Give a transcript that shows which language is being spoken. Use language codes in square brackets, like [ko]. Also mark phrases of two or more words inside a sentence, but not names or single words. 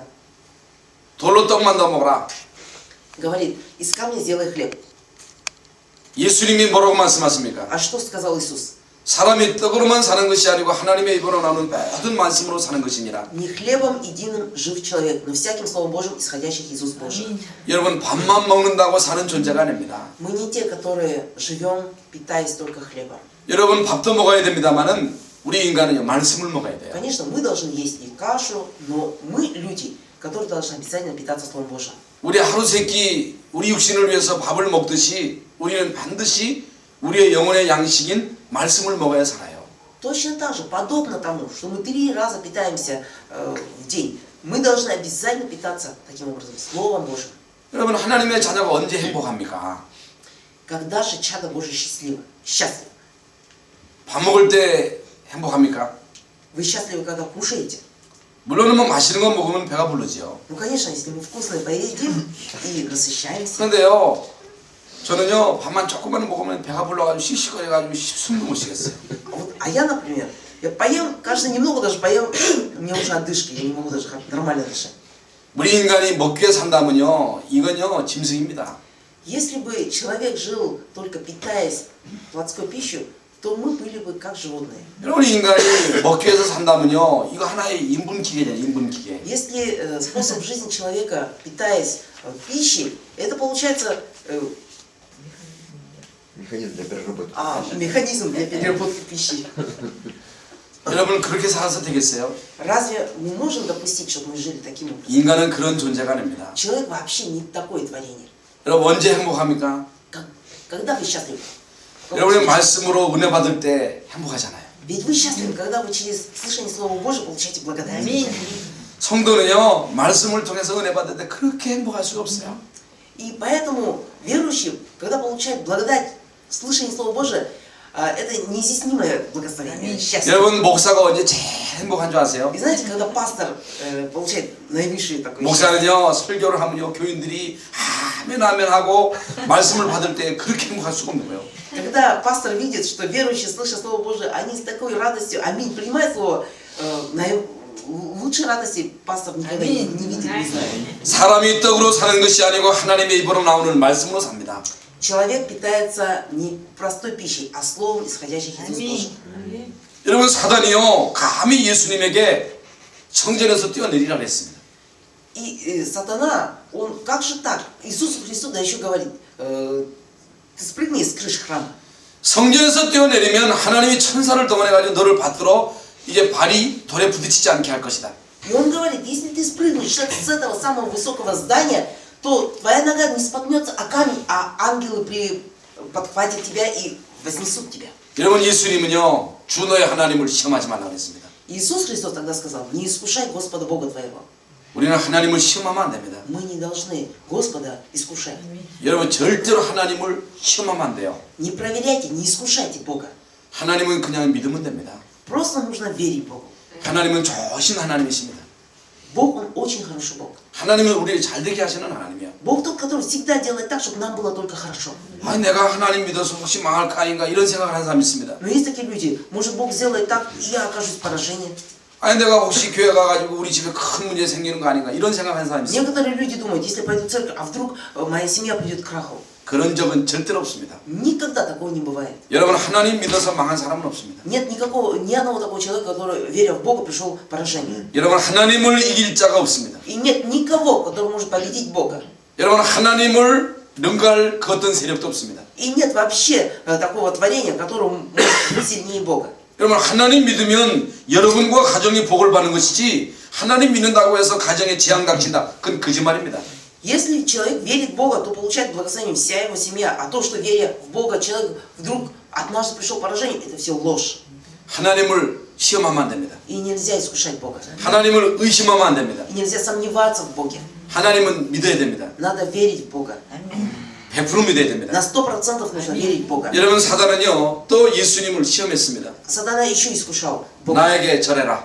[ko] 돌로 떡만 더 먹어라. [ru] Говорит, из камня сделай хлеб. [ko] 예수님이 뭐라고 말씀하십니까? [ru] А что сказал Иисус? [ko] 사람이 떡으로만 사는 것이 아니고 하나님의 입으로 나오는 모든 말씀으로 사는 것이니라. [ru] Не хлебом единым жив человек, но всяким Словом Божьим, исходящих из уст Божьих. [ko] 여러분 밥만 먹는다고 사는 존재가 아닙니다. [ru] Мы не те, которые живем, питаясь только хлебом. [ko] 여러분 밥도 먹어야 됩니다만은 우리 인간은요 말씀을 먹어야 돼요. [ru] Конечно, мы должны есть и кашу, но мы люди, которые должны обязательно питаться Словом Божьим. [ko] 우리 하루 세끼 우리 육신을 위해서 밥을 먹듯이 우리는 반드시 우리의 영혼의 양식인 말씀을 먹어야 살아요. [ru] Точно так же, подобно тому, что мы 3 раза питаемся в день, мы должны обязательно питаться таким образом Словом Божьим. [ko] 여러분 하나님의 자녀가 언제 행복합니까? [ru] Когда же чадо Божие счастливо? Счастливы. [ko] 밥 먹을 때 행복합니까? [ru] Вы счастливы, когда кушаете? [ko] 물론 뭐 맛있는 거 먹으면 배가 부르지요. [ru] Ну, конечно, если мы вкусное поедим и насыщаемся. [ko] 그런데요 저는요 밥만 조금만 먹으면 배가 불러가지고 씩씩거려가지고 숨도 못 쉬겠어요. [ru] А я, например, я поем, каждый немного даже поем, мне уже одышки, я не могу даже нормально дышать. [ko] 우리 인간이 먹기 위해 산다면요 이건요 짐승입니다. [ru] Если бы человек жил только питаясь плотской пищей, то мы были бы как животные. [ko] 여러분 인간이 먹기 위해서 산다면요 이거 하나의 인분기계잖아요. 인분기계. [ru] Если способ жизни человека, питаясь пищей, это получается Механизм для переработки. механизм для переработки пищи. [ko] 여러분 그렇게 살아서 되겠어요? [ru] Разве мы можем допустить, чтобы мы жили таким образом? [ko] 인간은 그런 존재가 아닙니다. [ru] Человек вообще не такое творение. [ko] 여러분 언제 행복합니까? [ru] Когда вы счастливы? [ko] 여러분의 말씀으로 은혜 받을 때 행복하잖아요. [ru] Ведь вы счастливы, когда вы через слышание Слова Божьего получаете благодать. [ko] 성도는요 말씀을 통해서 은혜 받을 때 그렇게 행복할 수가 없어요. [ru] И поэтому верующий, когда получает благодать, слышание Слова Божия, это неизъяснимое благословение, счастье. [ko] 여러분 목사가 언제 제일 행복한 줄 아세요? [ru] И знаете, когда пастор получает наивысшее такое счастье, [ko] 목사는요 설교를 하면요 교인들이 아멘 하고 말씀을 받을 때 그렇게 행복할 수가 없는 거예요. [ru] когда пастор видит, что верующие, слыша Слово Божие, они с такой радостью, аминь, принимают Слово, лучшей радости пастор никогда не видит, не знает. [ko] 사람이 떡으로 사는 것이 아니고 하나님의 입으로 나오는 말씀으로 삽니다. [ru] Человек питается не простой пищей, а словом, исходящих из уст Божьих. [ko] 여러분 사단이요 감히 예수님에게 성전에서 뛰어내리라 그랬습니다. [ru] И сатана, он как же так? Иисусу Христу да еще говорит, ты спрыгни с крыши храма. [ko] 성전에서 뛰어내리면 하나님이 천사를 동원해가지고 너를 받들어 이제 발이 돌에 부딪히지 않게 할 것이다. [ru] И он говорит, если ты спрыгнешь с этого самого высокого здания, то твоя нога не споткнется о камень, а ангелы подхватят тебя и вознесут тебя. [ko] 여러분 예수님은요 주 너의 하나님을 시험하지 말라 그랬습니다. [ru] Иисус Христос тогда сказал, не искушай Господа Бога твоего. [ko] 우리는 하나님을 시험하면 안 됩니다. [ru] Мы не должны Господа искушать. [ko] 여러분 절대로 하나님을 시험하면 안 돼요. [ru] Не проверяйте, не искушайте Бога. [ko] 하나님은 그냥 믿으면 됩니다. [ru] Просто нужно верить Богу. [ko] 하나님은 좋으신 하나님이십니다. [ru] Бог, Он очень хороший Бог. [ko] 하나님은 우리 잘 되게 하시는 하나님이야. [ru] Бог тот, который всегда делает так, чтобы нам было только хорошо. [ko] 아니 내가 하나님 믿어서 혹시 망할까 아닌가 이런 생각을 하는 사람이 있습니다. [ru] Но есть такие люди, может Бог сделает так, и я окажусь в поражении. [ko] 아니 내가 혹시 교회 가가지고 우리 집에 큰 문제 생기는 거 아닌가 이런 생각하는 사람이 있습니다. [ru] Некоторые люди думают, если пойду в церковь, а вдруг моя семья придет к краху. [ko] 그런 적은 절대로 없습니다. [ru] Никогда такого не бывает. [ko] 여러분 하나님 믿어서 망한 사람은 없습니다. [ru] Нет ни одного такого человека, который, веря в Бога, пришел к поражению. [ko] 여러분 하나님을 이길 자가 없습니다. [ru] И нет никого, который может победить Бога. [ko] 여러분 하나님을 능가할 그 어떤 세력도 없습니다. [ru] И нет вообще такого творения, которое может быть сильнее Бога. [ko] 여러분 하나님 믿으면 여러분과 가정이 복을 받는 것이지 하나님 믿는다고 해서 가정에 재앙 닥친다. 그건 거짓말입니다. [ru] Если человек верит в Бога, то получает благословение вся его семья. А то, что веря в Бога, человек вдруг однажды пришел к поражению, это все ложь. [ko] 하나님을 시험하면 안 됩니다. [ru] И нельзя искушать Бога. [ko] 하나님을 의심하면 안 됩니다. [ru] И нельзя сомневаться в Боге. [ko] 하나님은 믿어야 됩니다. [ru] Надо верить в Бога. [ko] 100% 믿어야 됩니다. [ru] На 100% нужно верить в Бога. [ko] 여러분 사단은요 또 예수님을 시험했습니다. [ru] Сатана еще искушал Бога. [ko] 나에게 절해라.